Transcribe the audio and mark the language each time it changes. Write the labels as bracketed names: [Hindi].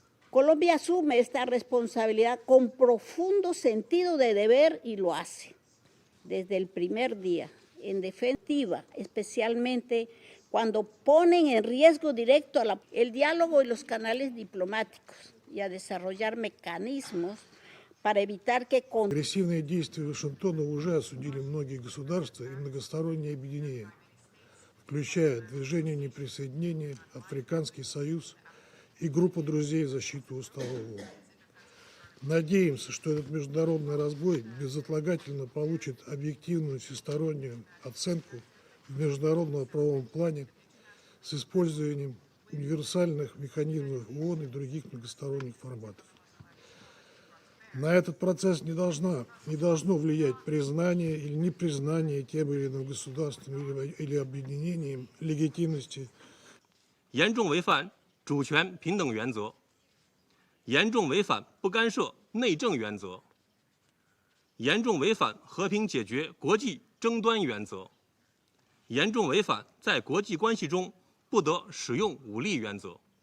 [Spanish] Colombia asume esta responsabilidad con profundo sentido de deber y lo hace desde el primer día, en defensiva, especialmente cuando ponen en riesgo directo el diálogo y los canales diplomáticos y a desarrollar mecanismos para evitar que... [Russian] Агрессивные действия Вашингтона уже осудили многие государства и многосторонние объединения, включая Движение неприсоединения, Африканский союз и группу друзей в защиту Устава ООН. Надеемся, что этот международный разбой безотлагательно получит объективную всестороннюю оценку в международном правовом плане с использованием универсальных механизмов ООН и других многосторонних форматов. На этот процесс не должно влиять признание или непризнание тем или иным государством или объединением легитимности. [Chinese] 严重违反主权平等原则，严重违反不干涉内政原则，严重违反和平解决国际争端原则，严重违反在国际关系中不得使用武力原则。